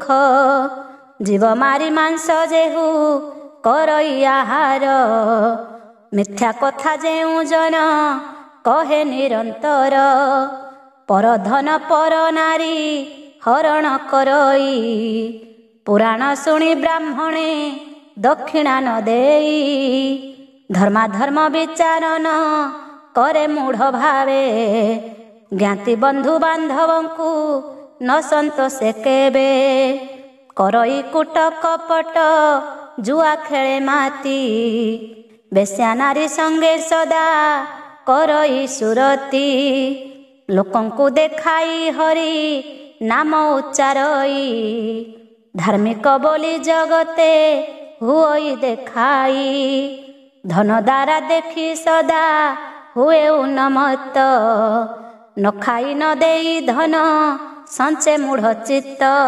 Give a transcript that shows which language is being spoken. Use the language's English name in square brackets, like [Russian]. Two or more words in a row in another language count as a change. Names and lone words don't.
[Odia] ଜୀବ ମାରି ମାଂସ ଯେହୁ କରଇ ଆହାର, ମିଥ୍ୟା କଥା ଯେଉଁ ଜନ କହେ ନିରନ୍ତର। ପରଧନ ପର ନାରୀ ହରଣ କରଇ, ପୁରାଣ ଶୁଣି ବ୍ରାହ୍ମଣେ ଦକ୍ଷିଣା ନ ଦେଇ। ଧର୍ମାଧର୍ମ ବିଚାରନ କରେ ମୂଢ଼ ଭାବେ ଜ୍ଞାତି ବନ୍ଧୁ ବାନ୍ଧବଙ୍କୁ ନ ସନ୍ତୋଷେ କେବେ କରଇ କୁଟ କପଟ ଜୁଆ ଖେଳେ ମାତି ବେଶ୍ୟା ନାରୀ ସଙ୍ଗେ ସଦା କରଇ ସୁରତି ଲୋକଙ୍କୁ ଦେଖାଇ ହରି ନାମ ଉଚ୍ଚାରଇ ଧାର୍ମିକ ବୋଲି ଜଗତେ ହୁଇ ଦେଖାଇ ଧନ ଦ୍ୱାରା ଦେଖି ସଦା ହୁଏ ଉନ୍ମତ୍ତ ନ ଖାଇ ନ ଦେଇ ଧନ ସଞ୍ଚେ ମୂଢ଼ ଚିତ୍ତ